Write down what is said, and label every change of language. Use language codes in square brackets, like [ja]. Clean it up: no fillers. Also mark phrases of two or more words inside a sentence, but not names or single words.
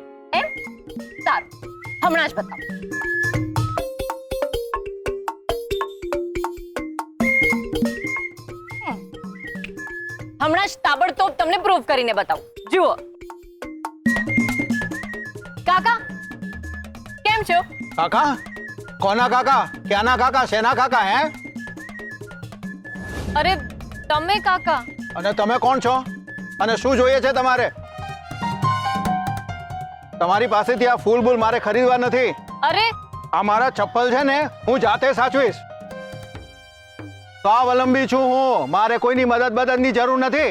[gu] એમ? સારું, હમણાં જ બતાવો। હમણાં જ તાબડતોબ તમને પ્રૂવ કરીને બતાવું, જુઓ। કાકા કેમ છો? काका कोना काका क्या ना काका सेना काका हैं? અરે તમે કાકા? અને તમે કોણ છો અને શું જોઈએ છે તમારે? તમારી પાસેથી આ ફૂલ બૂલ મારે ખરીદવા નથી। અરે આ મારા ચપ્પલ છે ને હું જાતે સાચવીશ। સ્વાવલંબી છું હું, મારે કોઈની મદદની જરૂર નથી।